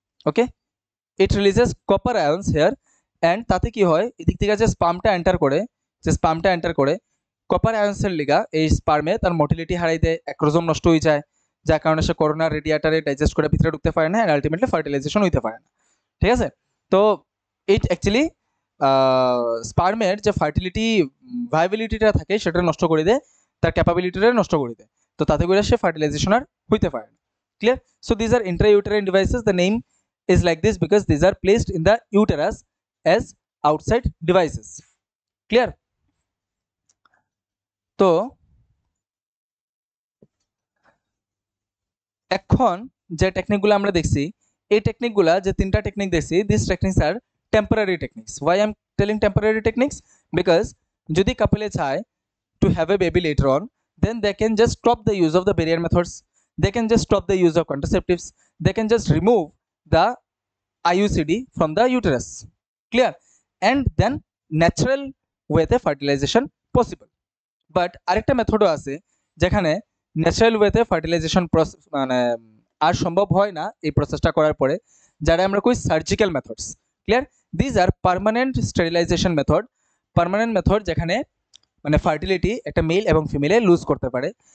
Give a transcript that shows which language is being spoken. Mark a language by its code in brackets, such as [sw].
[en] Okay, it releases copper ions here, and [bn] তাতে কি হয়, এদিক থেকে যে স্পার্মটা এন্টার করে কপার আয়ন্সের লিগা এই স্পার্মে তার মোটিলিটি হারাই দেয়, অ্যাক্রোজোম নষ্ট হয়ে যায়, যার কারণে সে করোনা রেডিয়েটারে ডাইজেস্ট করে ভিতরে ঢুকতে পারে না, এন্ড আলটিমেটলি ফার্টিলাইজেশন হইতে পারে না। ঠিক আছে, তো ইট অ্যাকচুয়ালি স্পার্মের যে ফার্টিলিটি ভায়াবিলিটিটা থাকে সেটা নষ্ট করে দেয়, তার ক্যাপাবিলিটিটা নষ্ট করে দেয়, তো তাতে করে সে ফার্টিলাইজেশন আর হইতে পারে না। Clear? [en] So these are intrauterine devices. The name is like this because these are placed in the uterus as outside devices. Clear? [bn] তো এখন যে টেকনিকগুলো আমরা দেখছি, এই টেকনিকগুলা যে তিনটা টেকনিক দেখছি, [en] This techniques are temporary techniques. Why I am telling temporary techniques? Because [bn] যদি কাপলে চায় [en] to have a baby later on, then they can just stop the use of the barrier methods, they can just stop the use of contraceptives, they can just remove the IUCD from the uterus. Clear? And then natural way the fertilization possible. [bn] But আরেকটা মেথডও আছে যেখানে natural ওয়েতে fertilisation মানে আর সম্ভব হয় না এই প্রসেসটা করার পরে, যারা আমরা কই surgical methods. Clear? [en] these are permanent sterilisation method [bn] যেখানে মানে ফার্টিলিটি একটা মেল এবং ফিমেলে লুজ করতে পারে।